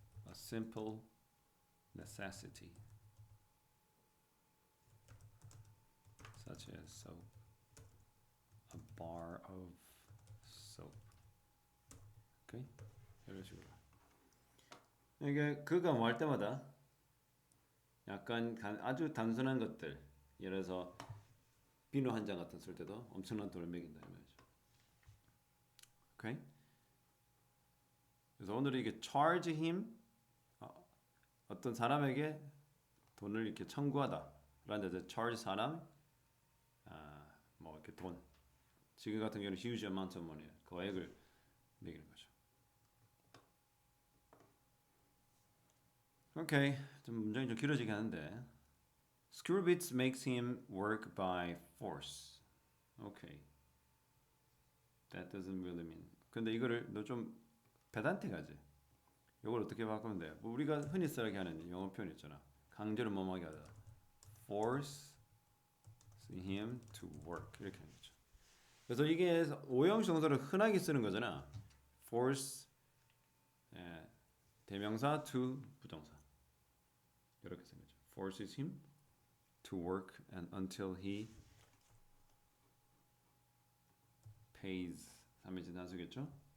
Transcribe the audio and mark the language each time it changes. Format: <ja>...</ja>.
<en>a simple necessity such as soap, a bar of soap.</en> <ko>오케이? 이런 식으로. 이게 그가 뭐 할 때마다 약간 아주 단순한 것들, 예를 들어서 비누 한 장 같은 쓸 때도 엄청난 돈을 매긴다 이 말이죠. 오케이? 그래서 오늘 이게 charge him 어떤 사람에게 돈을 이렇게 청구하다. 라는 데서 charge 사람 뭐 이렇게 돈.</ko> <en>지금 같은 경우는 huge amount of money.</en> <ko>거액을 매기는 거죠. 오케이. 좀 문장이 좀 길어지긴 하는데.</ko> <en>Screwbits makes him work by force. Okay. That doesn't really mean.</en> <ko>근데 이거를 너 좀 페단틱하지? 이걸 어떻게 바꾸면 돼? 뭐 우리가 흔히 쓰게 하는 영어 표현 있잖아. 강제로 뭐하게 하다. Force him to work. 이렇게 하는 거죠. 그래서 이게 오형식 동사를 흔하게 쓰는 거잖아. Force 대명사 to 부정사.</ko> <en>이렇게 쓰는 거죠. Forces him to work and until he</en> <ko>pays 3인칭 단수겠죠?</ko>